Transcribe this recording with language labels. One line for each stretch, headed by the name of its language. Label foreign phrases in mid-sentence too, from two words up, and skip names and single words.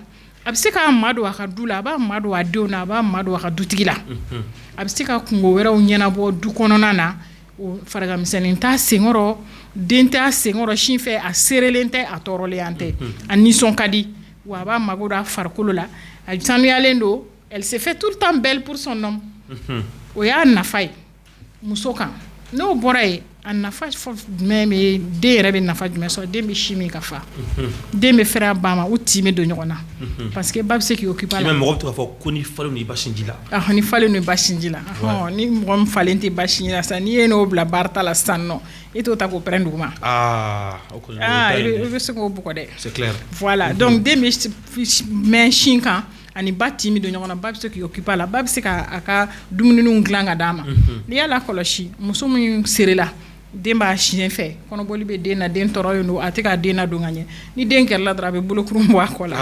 Bambara: a bɛ se k'a ma don a ka du la a b'a ma don a denw na a b'a ma don a ka dutigi la a bɛ se ka kungo wɛrɛw ɲɛnabɔ du kɔnɔna na o farigamisɛnnin t'a senkɔrɔ den t'a senkɔrɔ sin fɛ a seerelen tɛ a tɔɔrɔlen tɛ a nisɔn ka di wa a b'a mago don a farikolo la a sanuyalen don
French: elle se fait tout le temps belle pour son homme
Bambara: o y'a nafa ye muso kan n'o bɔra ye a nafa fɔ jumɛn bɛ den yɛrɛ bɛ nafa jumɛn sɔrɔ den bɛ si min ka fa den bɛ fɛrɛ a ba ma u tin bɛ don ɲɔgɔn na
French: parce que
Bambara: ba bɛ se k'i occuper a la mɔgɔ bɛ to k'a fɔ ko ni falen don i ba sinji la ni falen don i ba sinji la ni mɔgɔ min falen tɛ ba sinji la sisan n'i ye n'o bila baarata la sisan nɔ i t'o ta k'o pɛrɛn duguma i bɛ se k'o bugɔ dɛ
French: c'est clair voilà donc
Bambara: den bɛ mɛn sin kan ani ba tin bɛ don ɲɔgɔn na ba bɛ se k'i occuper a la ba bɛ se k'a ka dumuniw dilan ka d'a ma n'i y'a lakɔlɔsi muso min serela den b'a siɲɛ fɛ kɔnɔbɔli bɛ den na den tɔɔrɔ ye don a tɛ k'a den na don ka ɲɛ ni den kɛrɛla dɔrɔn a bɛ bolokurun bɔ a kɔ la